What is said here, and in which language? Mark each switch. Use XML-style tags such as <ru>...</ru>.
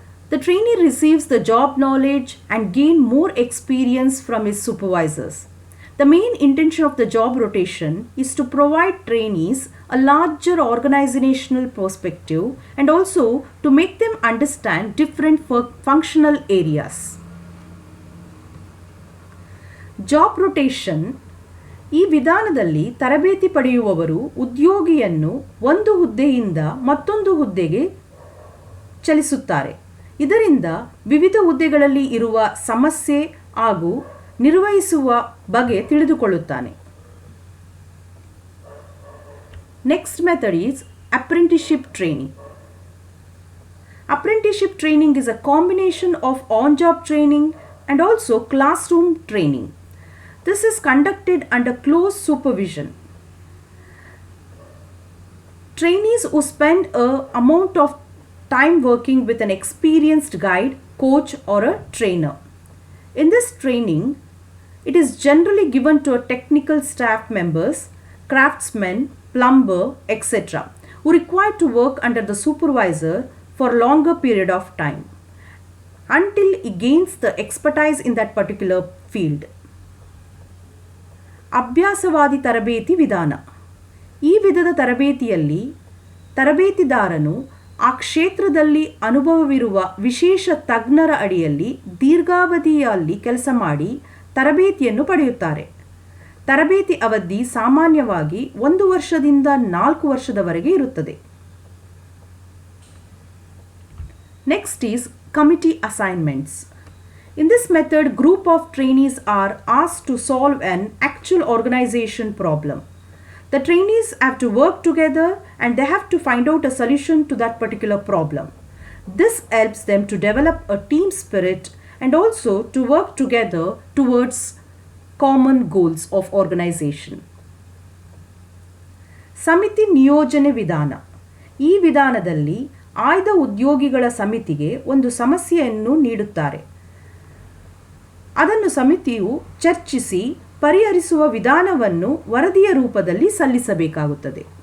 <en>The trainee receives the job knowledge and gain more experience from his supervisors. The main intention of the job rotation is to provide trainees a larger organizational perspective and also to make them understand different functional areas.</en> <kn>Job rotation ಈ ವಿಧಾನದಲ್ಲಿ ತರಬೇತಿ ಪಡೆಯುವವರು ಉದ್ಯೋಗಿಯನ್ನು ಒಂದು ಹುದ್ದೆಯಿಂದ ಮತ್ತೊಂದು ಹುದ್ದೆಗೆ ಚಲಿಸುತ್ತಾರೆ. ಇದರಿಂದ ವಿವಿಧ ಹುದ್ದೆಗಳಲ್ಲಿ ಇರುವ ಸಮಸ್ಯೆ ಹಾಗೂ ನಿರ್ವಹಿಸುವ ಬಗೆ ತಿಳಿದುಕೊಳ್ಳುತ್ತಾನೆ.</kn> <en>Next method is apprenticeship training. Apprenticeship training is a combination of on-job training and also classroom training. This is conducted under close supervision. Trainees who spend an amount of time working with an experienced guide, coach or a trainer. In this training, it is generally given to a technical staff members, craftsmen, plumber, etc. who require to work under the supervisor for a longer period of time until he gains the expertise in that particular field.</en> <kn>ಅಭ್ಯಾಸವಾದಿ ತರಬೇತಿ ವಿಧಾನ. ಈ ವಿಧದ ತರಬೇತಿಯಲ್ಲಿ ತರಬೇತಿದಾರನು ಆ ಕ್ಷೇತ್ರದಲ್ಲಿ ಅನುಭವವಿರುವ ವಿಶೇಷ ತಜ್ಞರ ಅಡಿಯಲ್ಲಿ ದೀರ್ಘಾವಧಿಯಲ್ಲಿ ಕೆಲಸ ಮಾಡಿ ತರಬೇತಿಯನ್ನು ಪಡೆಯುತ್ತಾರೆ. ತರಬೇತಿ ಅವಧಿ ಸಾಮಾನ್ಯವಾಗಿ 1 ವರ್ಷದಿಂದ 4 ವರ್ಷದವರೆಗೆ ಇರುತ್ತದೆ.</kn> <en>Next is committee assignments. In this method, group of trainees are asked to solve an actual organization problem. The trainees have to work together and they have to find out a solution to that particular problem. This helps them to develop a team spirit and also to work together towards common goals of organization.</en> <kn>ಸಮಿತಿ ನಿಯೋಜನೆ ವಿಧಾನ. ಈ ವಿಧಾನದಲ್ಲಿ ಆಯ್ದ ಉದ್ಯೋಗಿಗಳ ಸಮಿತಿಗೆ ಒಂದು ಸಮಸ್ಯೆಯನ್ನು ನೀಡುತ್ತಾರೆ. ಅದನ್ನು ಸಮಿತಿಯು ಚರ್ಚಿಸಿ ಪರಿಹರಿಸುವ ವಿಧಾನವನ್ನು ವರದಿಯ ರೂಪದಲ್ಲಿ ಸಲ್ಲಿಸಬೇಕಾಗುತ್ತದೆ.</kn>